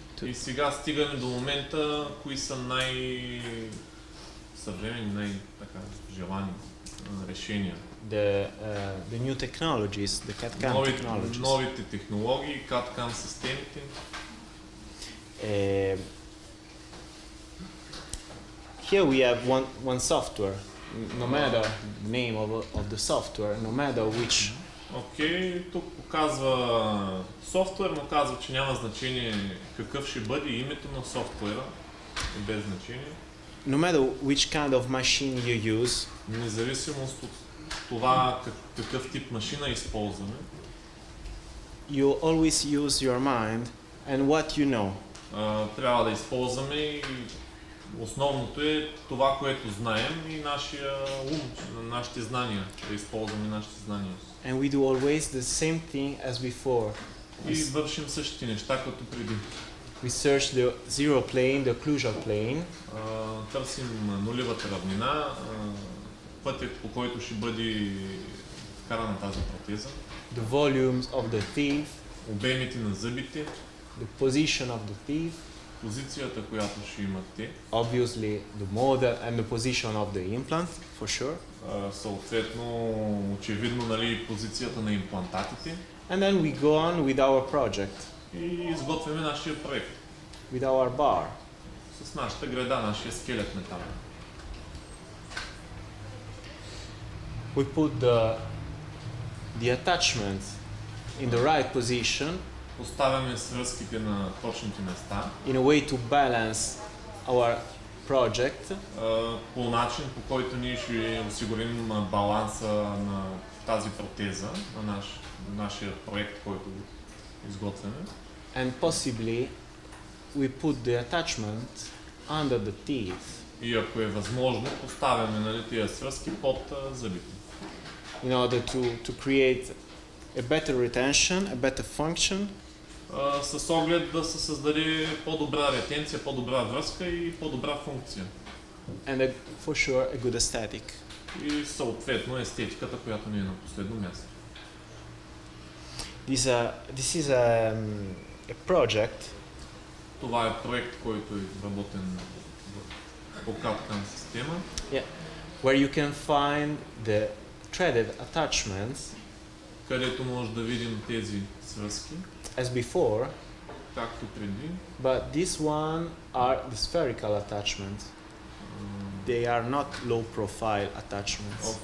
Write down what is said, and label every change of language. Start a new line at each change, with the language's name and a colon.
Bulgarian: И сега стигаме до момента, кои са най-съвременни, най-желани решения.
English: The new technologies, the CAD/CAM technologies.
Bulgarian: Новите технологии, CAD/CAM системите.
English: Here we have one software. No matter the name of the software, no matter which.
Bulgarian: Окей, тук показва софтуер, но казва, че няма значение какъв ще бъде името на софтуера. Без значение.
English: No matter which kind of machine you use.
Bulgarian: Независимост от това какъв тип машина използваме.
English: You always use your mind and what you know.
Bulgarian: Трябва да използваме и основното е това, което знаем и нашия ум, нашите знания, да използваме нашите знания.
English: And we do always the same thing as before.
Bulgarian: И вършим същите неща като преди.
English: We search the zero plane, the occlusal plane,
Bulgarian: Търсим нулевата равнина, пътят по който ще бъде вкарана тази протеза,
English: the volumes of the teeth,
Bulgarian: обемите на зъбите,
English: the position of the teeth,
Bulgarian: позицията, която ще имат те,
English: obviously the model and the position of the implant, for sure.
Bulgarian: съответно, очевидно, нали, позицията на имплантатите,
English: And then we go on with our project,
Bulgarian: и изготвяме нашия проект
English: with our bar.
Bulgarian: с нашата града, нашия скелет метал.
English: We put the attachment in the right position
Bulgarian: Поставяме свръзките на точните места,
English: in a way to balance our project,
Bulgarian: по начин, по който ние ще осигурим баланса на тази протеза, на нашия проект, който изготвяме.
English: and possibly we put the attachment under the teeth
Bulgarian: И ако е възможно, поставяме, нали, тия свръзки под зъбите,
English: in order to create a better retention, a better function,
Bulgarian: с оглед да се създаде по-добра ретенция, по-добра връзка и по-добра функция.
English: and for sure a good aesthetic.
Bulgarian: И съответно естетиката, която ни е на последно място.
English: This is a project
Bulgarian: Това е проект, който е изработен по CAD-CAM система,
English: where you can find the threaded attachments
Bulgarian: където може да видим тези свръзки,
English: as before,
Bulgarian: както преди.
English: but this one are the spherical attachments. They are not low profile attachments.